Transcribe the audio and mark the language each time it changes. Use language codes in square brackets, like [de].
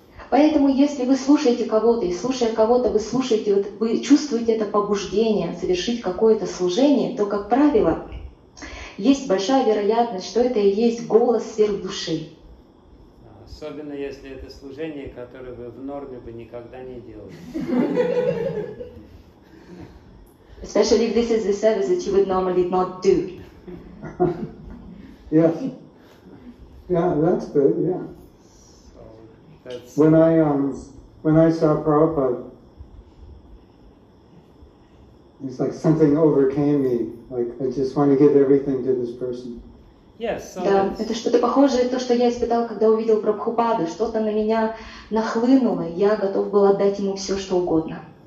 [ru] Поэтому, если вы слушаете кого-то, и слушая кого-то, вы слушаете, вот, вы чувствуете это побуждение совершить какое-то служение, то, как правило, есть большая вероятность, что это и есть голос сверхдуши. Особенно если это служение, которое вы в норме бы никогда не делали. [en] Especially if this is the service that you would normally not do. Yes. Yeah, that's good. Yeah. So that's When I saw Prabhupada, it's like something overcame me. Like I just want to give everything to this person. yes. So [ru] Да, это что-то похожее на то, что я испытал, когда увидел Прабхупаду. Что-то на меня нахлынуло, и я готов был отдать ему все, что угодно.